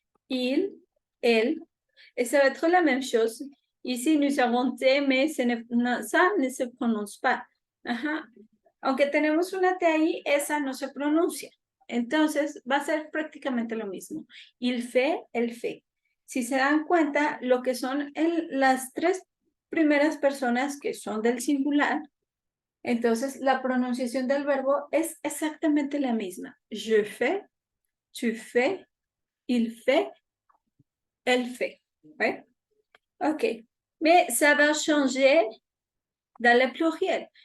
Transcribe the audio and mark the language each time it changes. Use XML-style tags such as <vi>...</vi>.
<fr>Il, elle, et ça va être la même chose. Ici, nous avons T, mais ça ne se prononce pas. Ajá.</fr> <es>Aunque tenemos una T ahí, esa no se pronuncia. Entonces, va a ser prácticamente lo mismo.</es> <fr>Il fait, elle fait.</fr> <es>Si se dan cuenta, lo que son las tres primeras personas que son del singular, entonces la pronunciación del verbo es exactamente la misma.</es> <fr>Je fais, tu fais, il fait, elle fait.</fr> <es>¿Ve?</es> <fr>Ok. Mais ça va changer dans le pluriel.</fr>